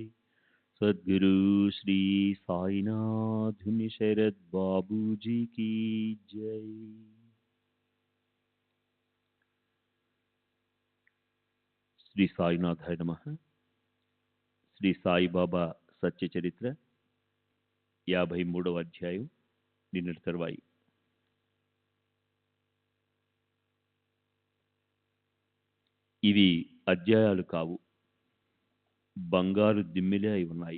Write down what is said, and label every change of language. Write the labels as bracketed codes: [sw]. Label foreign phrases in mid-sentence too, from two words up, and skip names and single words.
[hi] सद्गुरु श्री साईनाथ शरद बाबू जी की जय। [sa] శ్రీ సాయినాథాయ నమః. [te] శ్రీ సాయిబాబా సత్య చరిత్ర 53వ అధ్యాయం నిన్నటి తరువాయి. ఇవి అధ్యాయాలు కావు, బంగారు దిమ్మెలే అయి ఉన్నాయి.